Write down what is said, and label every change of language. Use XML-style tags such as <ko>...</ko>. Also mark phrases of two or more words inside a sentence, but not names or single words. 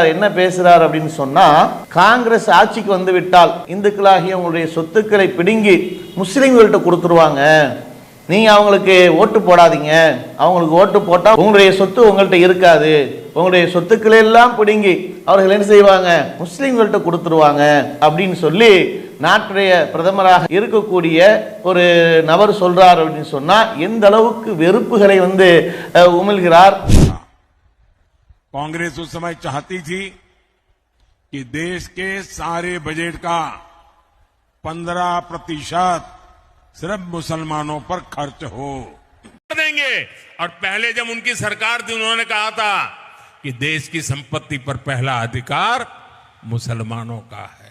<ta>என்ன பேசுறார் அப்படின்னு சொன்னா, காங்கிரஸ் ஆட்சிக்கு வந்து விட்டால் இந்துக்களாகிய உங்களுடைய சொத்துக்களை பிடுங்கி முஸ்லிம்கள்ட்ட கொடுத்துருவாங்க, நீங்க அவங்களுக்கு ஓட்டு போடாதீங்க, அவங்களுக்கு ஓட்டு போட்டா உங்களுடைய சொத்து உங்கள்கிட்ட இருக்காது, உங்களுடைய சொத்துக்களை எல்லாம் பிடுங்கி அவர்கள் என்ன செய்வாங்க, முஸ்லிம்கள்ட்ட கொடுத்துருவாங்க அப்படின்னு சொல்லி நாட்டுடைய பிரதமராக இருக்கக்கூடிய ஒரு நபர் சொல்றார் அப்படின்னு சொன்னா எந்த அளவுக்கு வெறுப்புகளை உமிழ்கிறார்.</ta> <hi>कांग्रेस उस समय चाहती थी कि देश के सारे बजट का 15% सिर्फ मुसलमानों पर खर्च हो देंगे। और पहले जब उनकी सरकार थी उन्होंने कहा था कि देश की संपत्ति पर पहला अधिकार मुसलमानों का है।</hi>